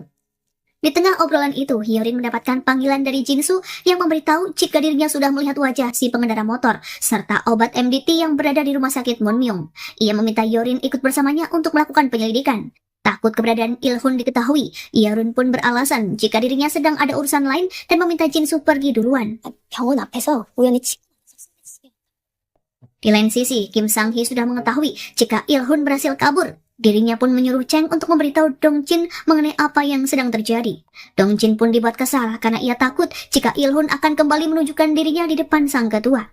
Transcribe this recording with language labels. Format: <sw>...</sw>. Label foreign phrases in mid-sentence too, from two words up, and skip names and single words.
<id>Di tengah obrolan itu, Yorin mendapatkan panggilan dari Jinsu yang memberitahu jika dirinya sudah melihat wajah si pengendara motor serta obat MDT yang berada di rumah sakit Wonmyung. Ia meminta Yorin ikut bersamanya untuk melakukan penyelidikan. Takut keberadaan Il-hun diketahui, Yorin pun beralasan jika dirinya sedang ada urusan lain dan meminta Jinsu pergi duluan.</id> <ko>병원 앞에서 우연히</ko> <id>Di lain sisi, Kim Sang-hee sudah mengetahui jika Il-hun berhasil kabur. Dirinya pun menyuruh Cheng untuk memberitahu Dongjin mengenai apa yang sedang terjadi. Dongjin pun dibuat kesal karena ia takut jika Il-hun akan kembali menunjukkan dirinya di depan sang ketua.</id>